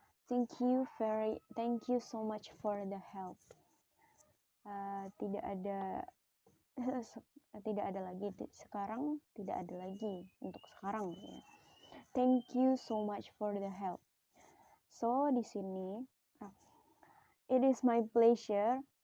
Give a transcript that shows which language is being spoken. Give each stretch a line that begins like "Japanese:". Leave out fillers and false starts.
English: Thank you so much for the help.
Indonesian: Tidak ada lagi sekarang, tidak ada lagi untuk sekarang ya.
English: Thank you so much for the help. So
Indonesian: di sini
English: it is my pleasure.